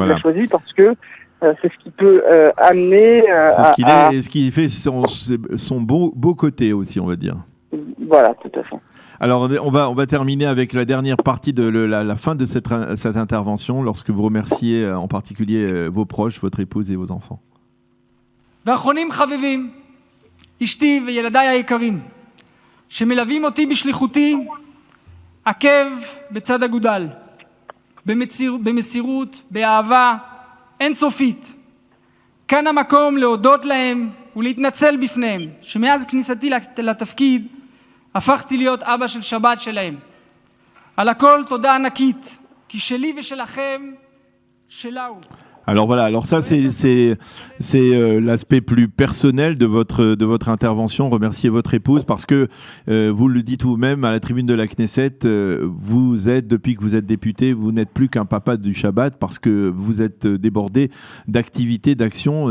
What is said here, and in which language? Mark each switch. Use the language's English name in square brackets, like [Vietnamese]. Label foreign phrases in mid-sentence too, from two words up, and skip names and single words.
[French] Il a choisi parce que c'est ce qui peut amener c'est ce qu'il est, et ce qui fait son beau côté aussi, on va dire. Voilà, tout à fait. Alors, on va terminer avec la dernière partie de la fin de cette intervention, lorsque vous remerciez en particulier vos proches, votre épouse et vos enfants. [Hebrew] ואחרונים חביבים, אשתי וילדיי היקרים, שמלווים אותי בשליחותי עקב בצד אגודל, במסירות, באהבה אינסופית. כאן המקום להודות להם ולהתנצל בפניהם, שמאז כניסתי לתפקיד הפכתי להיות אבא של שבת שלהם. על הכל תודה ענקית, כי שלי ושלכם שלה הוא. [French] Alors voilà, alors ça c'est l'aspect plus personnel de votre intervention. Remerciez votre épouse parce que vous le dites vous-même à la tribune de la Knesset, vous êtes, depuis que vous êtes député, vous n'êtes plus qu'un papa du Shabbat parce que vous êtes débordé d'activités, d'actions.